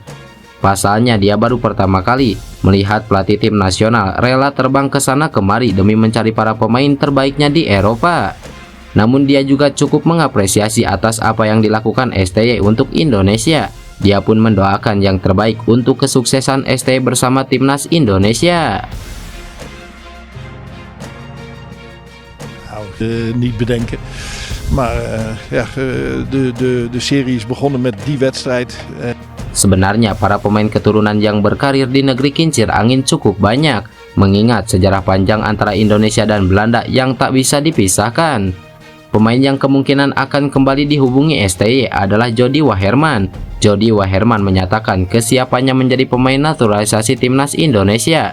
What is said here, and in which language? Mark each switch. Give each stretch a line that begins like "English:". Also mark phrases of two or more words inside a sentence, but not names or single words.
Indonesian: Pasalnya dia baru pertama kali melihat pelatih tim nasional rela terbang ke sana kemari demi mencari para pemain terbaiknya di Eropa. Namun dia juga cukup mengapresiasi atas apa yang dilakukan STY untuk Indonesia. Dia pun mendoakan yang terbaik untuk kesuksesan STY bersama timnas Indonesia.
Dutch: Niet bedenken. Maar de serie is begonnen met die wedstrijd.
Indonesian: Sebenarnya para pemain keturunan yang berkarir di negeri kincir angin cukup banyak, mengingat sejarah panjang antara Indonesia dan Belanda yang tak bisa dipisahkan. Pemain yang kemungkinan akan kembali dihubungi STY adalah Jody Waherman. Jody Waherman menyatakan kesiapannya menjadi pemain naturalisasi timnas Indonesia.